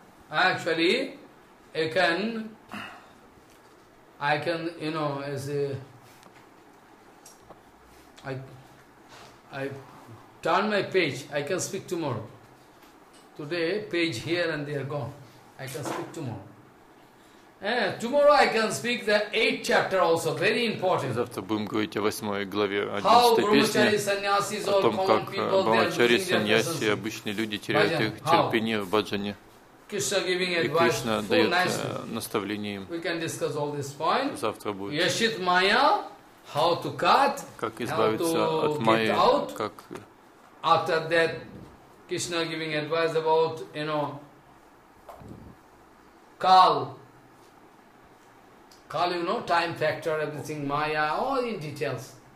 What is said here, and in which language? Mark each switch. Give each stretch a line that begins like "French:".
English: Actually, I can, you know, as a, I turn my page. I can speak tomorrow. Today, page here and there gone. I can speak tomorrow. Tomorrow I can speak the 8th chapter also, very important.
Russian: Завтра будем говорить о 8 главе 11 песни, о том, как брахмачари, саньяси, обычные люди теряют их терпение в баджане. И Кришна дает наставление им.
English: We can discuss all this point.
Russian: Завтра будет.
English: Yashit Maya, how to cut,
Russian: как избавиться от майи, как...
English: After that, Krishna giving advice about, you know, Kal. Call you know time factor everything Maya all in details.